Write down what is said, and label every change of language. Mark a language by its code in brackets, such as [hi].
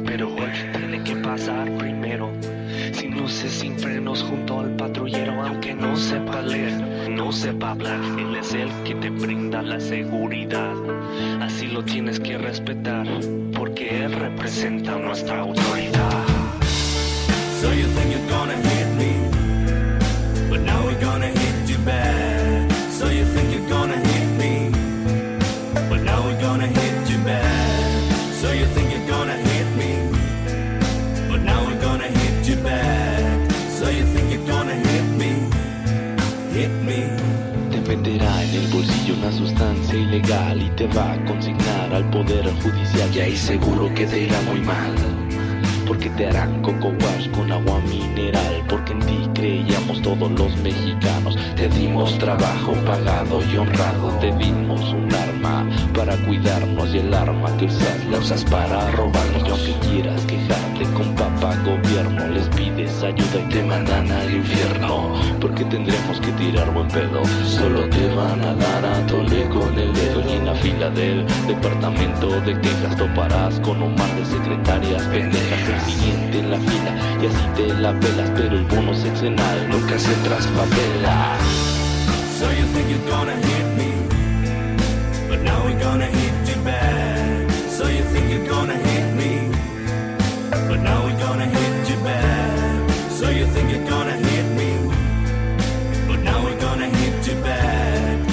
[es] Pero él tiene que pasar primero, sin luces, sin frenos, junto al patrullero. Aunque no sepa leer, no sepa hablar, él es el que te brinda la seguridad. Así lo tienes que respetar, porque él representa nuestra autoridad. [en] So you think you're gonna hit me, but now we're gonna hit you bad. So you think you're gonna hit me, but now we're gonna hit you bad. So you think you're gonna hit me, but now we're gonna hit you bad. So you think you're gonna hit me, hit me. [es] Venderá en el bolsillo una sustancia ilegal y te va a consignar al poder judicial. Y ahí seguro que te irá muy mal, porque te harán coco wash con agua mineral. Porque en ti creíamos todos los mexicanos. Te dimos trabajo pagado y honrado. Te dimos un arma para cuidarnos, y el arma que usas la usas para robarnos. Y aunque quieras quejarte con papá gobierno, les pides ayuda y te mandan al infierno. Porque tendremos que tirar buen pedo. Solo te van a dar a tole con el dedo. Y en la fila del departamento de quejas toparás con un mar de secretarias pendejas. El siguiente en la fila y así te la pelas. Pero el bono sexenal nunca se traspapela. [en] So you think you're gonna hit me, but now we're gonna hit you bad. So you think you're gonna hit me, but now we're gonna hit you bad. So you think you're gonna hit me, but now we're gonna hit you bad.